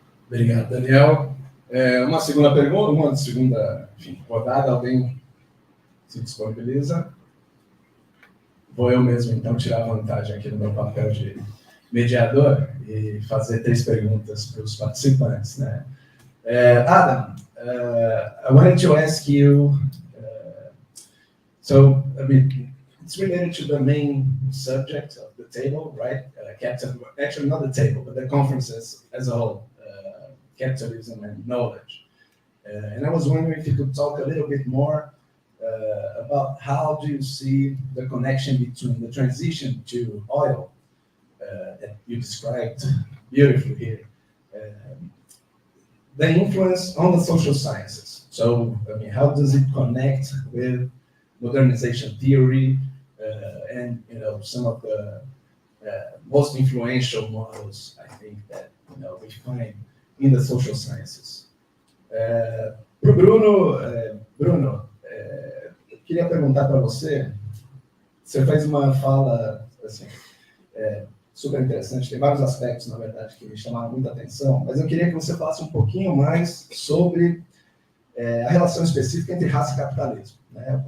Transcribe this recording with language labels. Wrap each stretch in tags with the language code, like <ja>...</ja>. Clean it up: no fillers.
<pt>Obrigado, Daniel. Uma segunda pergunta, uma segunda rodada, alguém se disponibiliza? Vou eu mesmo, então, tirar vantagem aqui no meu papel de mediador e fazer 3 perguntas para os participantes, né?</pt> <en>Adam, I wanted to ask you, so, I mean, it's related to the main subject of the table, right? Actually, not the table, but the conferences as a whole. Capitalism and knowledge. And I was wondering if you could talk a little bit more about how do you see the connection between the transition to oil that you described beautifully here, the influence on the social sciences. So, I mean, how does it connect with modernization theory and, you know, some of the most influential models, I think, that, you know, we find in the social sciences.</en> <pt>Para o Bruno, eu queria perguntar para você, você fez uma fala assim, super interessante, tem vários aspectos, na verdade, que me chamaram muita atenção, mas eu queria que você falasse um pouquinho mais sobre a relação específica entre raça e capitalismo, né?</pt>